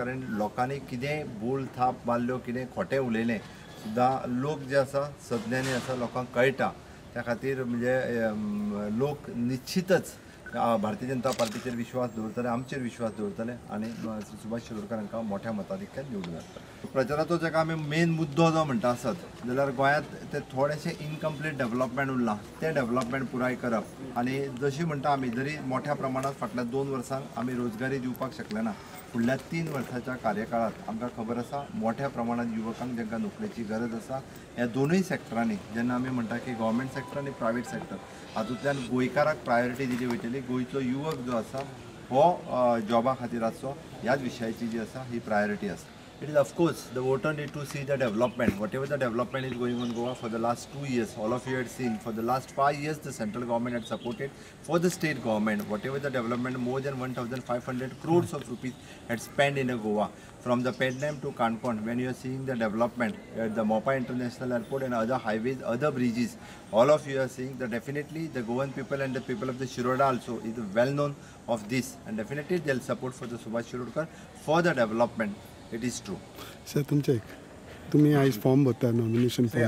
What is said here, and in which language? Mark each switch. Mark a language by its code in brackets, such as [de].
[gom] कारण लोकांनी कितेंय बोल थाप मारल्यो, कितें खोटें उलयलें सुद्दां लोक जे आसा सज्ञानी आसा, लोकांक कळटा। त्या खातीर म्हणजे लोक निश्चितच भारतीय जनता पार्टीचेर विश्वास दवरतले, आमचेर विश्वास दवरतले आणि सुभाष शिरोडकर हांकां मोठ्या मताधिक्यान निवडून हाडटले। प्रचाराचो जाका आमी मेन मुद्दो जो म्हणटा आसत जाल्यार गोंयांत ते थोडेशें इनकम्प्लीट डेव्हलपमेंट उरलां, ते डेव्हलपमेंट पुराय करप आणि जशी म्हणटा आमी जरी मोठ्या प्रमाणात फाटल्या 2 वर्सांक आमी रोजगारी दिवपाक शकले ना, फुडल्या 3 वर्सांच्या कार्यकाळात आमकां खबर आसा मोठ्या प्रमाणात युवकांक जांकां नोकरेची गरज आसा ह्या दोनूय सॅक्टरांनी जेन्ना आमी म्हणटा की गव्हर्मेंट सॅक्टर आनी प्रायवेट सॅक्टर हातूंतल्यान गोंयकाराक प्रायोरिटी दिली वयतली। गोंयचो युवक जो आसा हो जॉबा खातीर आसचो ह्याच विशयाची जी आसा ही प्रायोरिटी आसा। [en] It is of course the voter need to see the development, whatever the development is going on Goa for the last 2 years. All of you had seen for the last 5 years the central government had supported for the state government whatever the development, more than 1,500 crores of rupees had spent in Goa, from the Pendam to Kankon. When you are seeing the development at the Mopa International Airport and other highways, other bridges, all of you are seeing that definitely the Goan people and the people of the Shiroda also is well known of this, and definitely they'll support for the Subhash Shirodkar for the development. It is true. [mr] Sir तुम्ही आज form भरता, nomination form